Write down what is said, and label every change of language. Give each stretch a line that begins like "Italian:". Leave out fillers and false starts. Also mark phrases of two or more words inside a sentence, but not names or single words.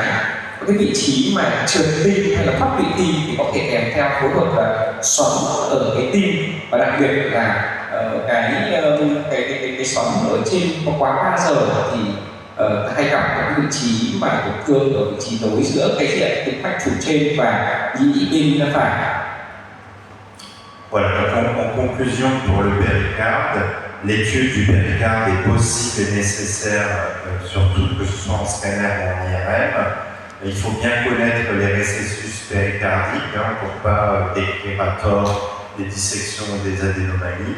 Vietnamese: Cái vị trí mà trượt tim hay là thoát vị tim thì có thể kèm theo phẫu thuật là xoắn ở cái tim, và đặc biệt là cái xoắn ở trên có quá 3 giờ thì hay gặp cái vị trí mà tổn thương ở vị trí nối giữa cái diện tĩnh mạch chủ trên và nhĩ bên phải.
French: Voilà, donc en conclusion pour le péricarde, l'étude du péricarde est possible et nécessaire, surtout que ce soit en scanner ou en IRM. Il faut bien connaître les récessus péricardiques pour ne pas décrire à tort des dissections ou des adénomalies.